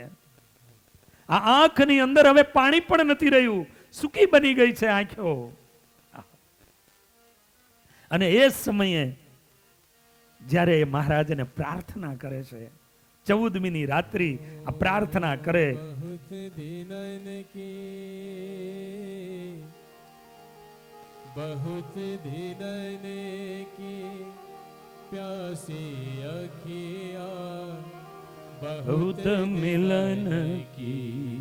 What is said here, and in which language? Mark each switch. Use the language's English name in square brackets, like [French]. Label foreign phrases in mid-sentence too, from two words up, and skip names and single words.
[Gujarati] આ આંખની અંદર હવે પાણી પણ નથી રહ્યું, સૂકી બની ગઈ છે આંખો. અને એ સમયે જ્યારે મહારાજને પ્રાર્થના કરે છે, 14મીની રાત્રિ આ પ્રાર્થના કરે, [Hindi] बहुत दिन की प्यासी अखियाँ, बहुत मिलन की